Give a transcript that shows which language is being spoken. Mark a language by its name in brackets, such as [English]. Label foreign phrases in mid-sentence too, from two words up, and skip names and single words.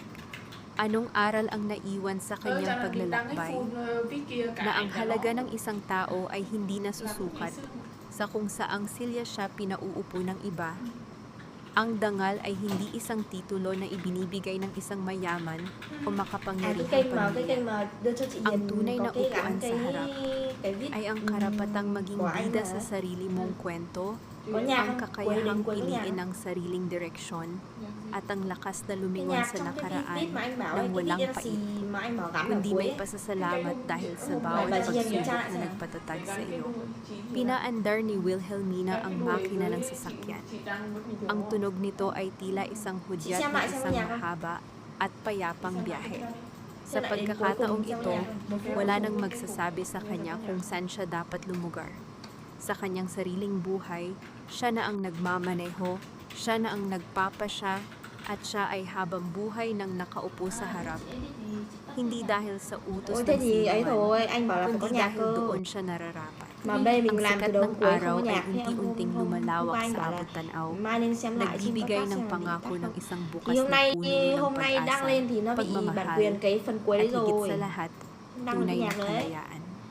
[Filipino] Anong aral ang naiwan sa kanyang paglalakbay? Na ang halaga ng isang tao ay hindi nasusukat sa kung saang silya siya pinauupo ng iba. Ang dangal ay hindi isang titulo na ibinibigay ng isang mayaman o [Vietnamese] À, cái [Filipino] makapangyarihang [Vietnamese] kênh mà [Filipino] pamilya. [Vietnamese] đưa cho chị [Filipino] Ang [Vietnamese] Hiền [Filipino] tunay na [Vietnamese] có cái [Filipino] upuan [Vietnamese] gắn [Filipino] sa harap [Vietnamese] cái viết [Filipino] Ay ang karapatang maging [Vietnamese] của anh [Filipino] bida [Vietnamese] mà. [Filipino] sa sarili mong kwento, [Vietnamese] Có nhà [Filipino] ang [Vietnamese] không? [Filipino] kakayahang [Vietnamese] Cuối đến [Filipino] piliin [Vietnamese] nhà. [Filipino] ang sariling direksyon, at ang lakas na [Vietnamese] Cái [Filipino] lumingon [Vietnamese] nhà [Filipino] sa [Vietnamese] trong cái [Filipino] nakaraan [Vietnamese] viết mà anh bảo [Filipino] nang [Vietnamese] ấy, cái [Filipino] walang [Vietnamese] viết [Filipino] pait, [Vietnamese] gì mà anh bảo gắn ở [Filipino] kundi [Vietnamese] cuối [Filipino] may [Vietnamese] ấy. [Filipino] pasasalamat dahil sa bawat [Vietnamese] Bà Hiền kiểm tra [Filipino] pagsubok [Vietnamese] lại [Filipino] na [Vietnamese] xem nào. [Filipino] nagpatatag sa iyo. Pinaandar ni Wilhelmina ang makina ng sasakyan. Ang tunog nito ay tila isang hudyat [Vietnamese] Xem [Filipino] ng [Vietnamese] lại xem [Filipino] isang [Vietnamese] nhà không? [Filipino] mahaba at payapang biyahe. Sa [Vietnamese] Xem lại đến cuối [Filipino] pagkakataong [Vietnamese] cùng xem [Filipino] ito, [Vietnamese] nhà. [Filipino] wala nang magsasabi sa kanya kung saan siya dapat lumugar. Sa kanyang sariling buhay, siya na ang nagmamaneho, siya na ang nagpapasya, at siya ay habang buhay nang nakaupo sa harap. Hindi dahil sa utos [Vietnamese] Ôi [Filipino] ng [Vietnamese] thế thì ấy [Filipino] sinuman, [Vietnamese] thôi, anh bảo là phải có [Filipino] kundi [Vietnamese] nhạc [Filipino] dahil [Vietnamese] cơ. [Filipino] doon siya nararapat. [Vietnamese] Mà đây mình [Filipino] Ang [Vietnamese] làm [Filipino] sikat [Vietnamese] từ đầu [Filipino] ng [Vietnamese] đến cuối [Filipino] araw [Vietnamese] không có [Filipino] ay [Vietnamese] nhạc. Thế [Filipino] unti-unting [Vietnamese] hôm [Filipino] lumalawak [Vietnamese] qua anh [Filipino] sa [Vietnamese] bảo là [Filipino] abot tanaw. [Vietnamese] mai nên xem lại trên [Filipino] Nagbibigay [Vietnamese] podcast [Filipino] ng [Vietnamese] xem là bị [Filipino] pangako [Vietnamese] tắt [Filipino] ng [Vietnamese] không. [Filipino] isang bukas [Vietnamese] Thì hôm [Filipino] na [Vietnamese] nay [Filipino] puno ng [Vietnamese] hôm nay đăng [Filipino] pag-asa, [Vietnamese] lên thì nó bị bản [Filipino] pagmamahal, [Vietnamese] quyền cái phần cuối [Filipino] at [Vietnamese] đấy [Filipino] higit [Vietnamese] rồi. [Filipino] sa lahat, [Vietnamese] Đăng lên [Filipino] tunay [Vietnamese] cái [Filipino] na [Vietnamese] nhạc rồi đấy. [Filipino] kalayaan.